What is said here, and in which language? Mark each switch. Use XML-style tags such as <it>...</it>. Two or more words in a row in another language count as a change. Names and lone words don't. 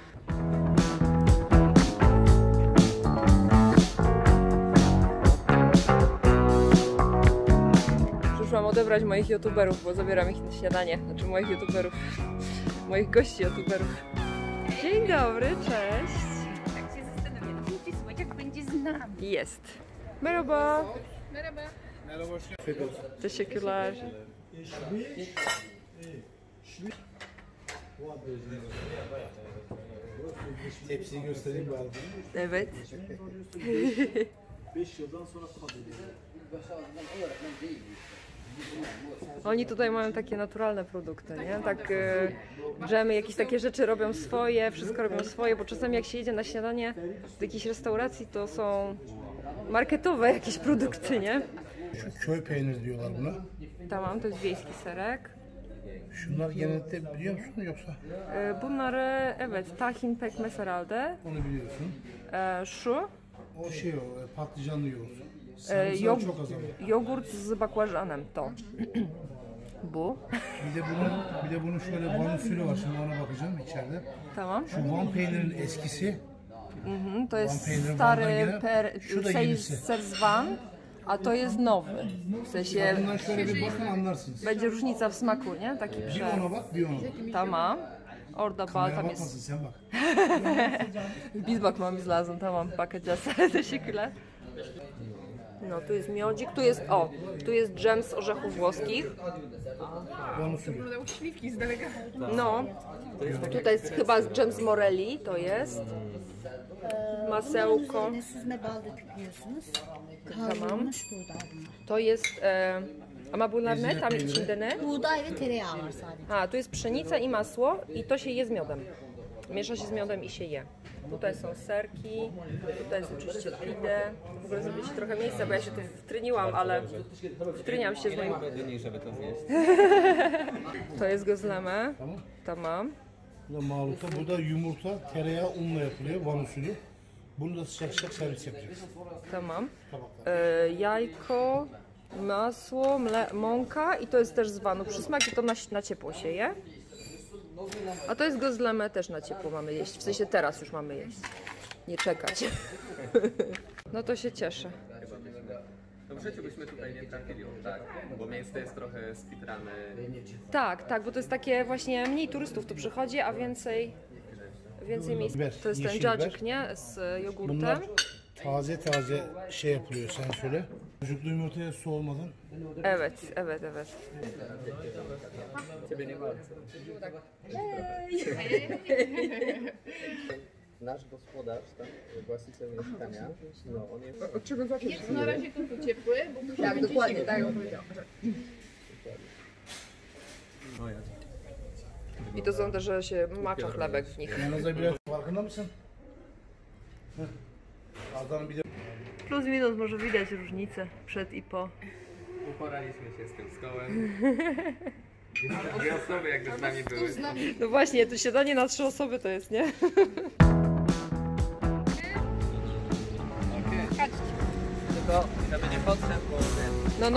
<pl>Przyszłam odebrać moich youtuberów, bo zabieram ich na śniadanie. Znaczy moich youtuberów, moich gości youtuberów. Dzień dobry, cześć. Tak się zastanawiam, gdzie słodziak będzie z nami. Jest.</pl> <tr>Merhaba. Merhaba. Teşekkürler. Tepsiyi göstereyim bari. Evet. 5 yıldan sonra kalıyor.</tr> <pl>Oni tutaj mają takie naturalne produkty, nie? Tak dżemy, jakieś takie rzeczy robią swoje, wszystko robią swoje, bo czasami jak się jedzie na śniadanie do jakiejś restauracji, to są marketowe jakieś produkty, nie?</pl> <tr>Şu köy peyniri diyorlar buna. Tamam,</tr> <pl>to jest wiejski serek.</pl> <tr>Şunlar genellikle biliyor musun yoksa? Bunları, evet, tahin pekmez herhalde. Onu biliyorsun. Şu, O şey o patlıcanlı yoğurt. Sarımsağı çok az ama.</tr> <pl>jogurt z bakłażanem, to.</pl> <tr>Bu. Bir de bunun şöyle Van usulü var. Şimdi ona bakacağım içeride. Tamam. Şu Van peynirinin eskisi.</tr> <pl>To jest</pl> <tr>Van peyniri</tr> <pl>stary</pl> <tr>Van'dan şu da yenisi.</tr> <pl>ser z Van, a to jest nowy. W sensie</pl> <tr>Bundan şöyle bir bakın anlarsınız.</tr> <pl>będzie różnica w smaku, nie? Taki</pl> <tr>Bir ona bak, bir ona bak. Tamam. Orada bal Kamera</tr> <pl>tam</pl> <tr>bakmasın</tr> <pl>jest.</pl> <tr>sen bak. Biz bakmamız lazım, tamam, bakacağız. Teşekkürler.</tr> <pl>No, tu jest miodzik, tu jest dżem z orzechów włoskich.</pl> <tr>Van usulü.</tr> <pl>Wyglądały śliwki z daleka. No, tutaj jest chyba dżem z moreli, to jest. Masełko.</pl> <tr>Süzme bal da tıklıyorsunuz. Tamam. Kavrulmuş buğday bunlar.</tr> <pl>To jest,</pl> <tr>ama bunlar ne? Tam içinde ne? Buğday ve tereyağı var sadece.</tr> <pl>A, tu jest pszenica i masło i to się je z miodem. Miesza się z miodem i się je. Tutaj są serki, tutaj jest oczywiście pide. W ogóle zrobić trochę miejsca, bo ja się tu wtryniłam, ale wtryniam się z moim... To jest gözleme. Tamam.</pl> <tr>Bu da maluta, bu da yumurta, tereyağı, unla yapılıyor Van usulü. Bunu da sıcak sıcak servis yapacağız. Tamam. Tabaklar.</tr> <pl>Jajko, masło, mąka i to jest też z Vanu przysmak i to na ciepło się je. A to jest gözleme, też na ciepło mamy jeść. W sensie teraz już mamy jeść. Nie czekać. No to się cieszę. No w życiu byśmy tutaj nie trafili, tak, bo miejsce jest trochę skitrane. Tak, tak, bo to jest takie właśnie mniej turystów tu przychodzi, a więcej Więcej miejsc.</pl> <tr>Biber,</tr> <pl>To jest ten</pl> <tr>yeşil cacık, biber.</tr> <pl>nie? Z jogurtem.</pl> <tr>Bunlar taze taze şey yapılıyor sen söyle. Sucuklu yumurtaya su olmadan. Evet, evet, evet.</tr> <pl>Ciebie nie ma. Nasz gospodarz, tam, właściciel mieszkania, no on jest... Od czego zacząć? Jest na razie tylko ciepły, bo musi Tak, być dokładnie, zimny. tak jak powiedziałam. O ja. I to są też, że się macza chlebek w nich.</pl> <tr>Yanınızda biraz farkında mısın? Heh. Adana bir de</tr> <pl>Plus minus może widać różnicę przed i po. Uporaliśmy się z tym stołem. Dwie osoby jakby z nami były. No właśnie, to siadanie na 3 osoby to jest, nie? Tylko żeby nie podszedł, bo ten...</pl>